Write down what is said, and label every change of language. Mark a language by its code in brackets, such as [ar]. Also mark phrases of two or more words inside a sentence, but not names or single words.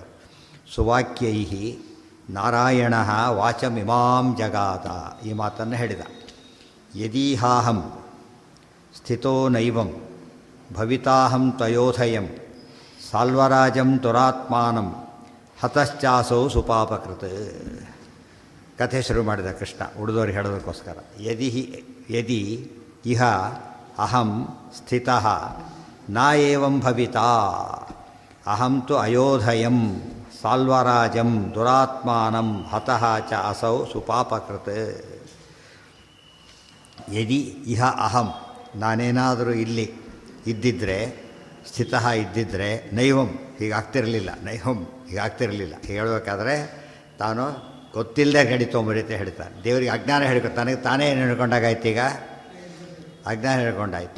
[sa] ಸುವಾಕ್ಯೈಃ ನಾರಾಯಣಃ ವಾಚಮಿಮಾಂ ಜಗಾತ, [kn] ಈ ಮಾತನ್ನು ಹೇಳಿದ. [sa] ಯದೀಹಾಹಂ ಸ್ಥಿತೋ ನೈವಂ ಭವಿತಾಹಂ ತ್ವಯೋಧಯಂ ಸಾಲ್ವರಾಜಂ ದುರಾತ್ಮಾನಂ ಹತಶ್ಚಾಸೌ ಸುಪಾಪಕೃತ್. [kn] ಕಥೆ ಶುರು ಮಾಡಿದ ಕೃಷ್ಣ ಉಳಿದವ್ರಿಗೆ ಹೇಳೋದಕ್ಕೋಸ್ಕರ. [sa] ಯದಿ ಇಹ ಅಹಂ ಸ್ಥಿತಃ ನ ಏವಂ ಭವಿತಾ ಅಹಂ ತು ಅಯೋಧಯಂ ಸಾಲ್ವರಾಜಂ ದುರಾತ್ಮಾನಂ ಹತಃ ಚ ಅಸೌ ಸುಪಾಪಕೃತ್. ಯದಿ ಇಹ ಅಹಂ, [kn] ನಾನೇನಾದರೂ ಇಲ್ಲಿ ಇದ್ದಿದ್ದರೆ, ಸ್ಥಿತಃ ಇದ್ದಿದ್ದರೆ, ನೈವಂ ಹೀಗಾಗ್ತಿರಲಿಲ್ಲ, ಹೀಗಾಗ್ತಿರಲಿಲ್ಲ. ಹೇಳಬೇಕಾದ್ರೆ ತಾನು ಗೊತ್ತಿಲ್ಲದೆ ಗಡಿತೊಂಬರಿತೆ ಹೇಳ್ತಾನೆ. ದೇವರಿಗೆ ಅಜ್ಞಾನ ಹೇಳ್ಕೊತಾನೆ, ತಾನೇ ಏನು ಹೇಳ್ಕೊಂಡಾಗಾಯ್ತು, ಈಗ ಅಜ್ಞಾನ ಹೇಳ್ಕೊಂಡಾಯ್ತು.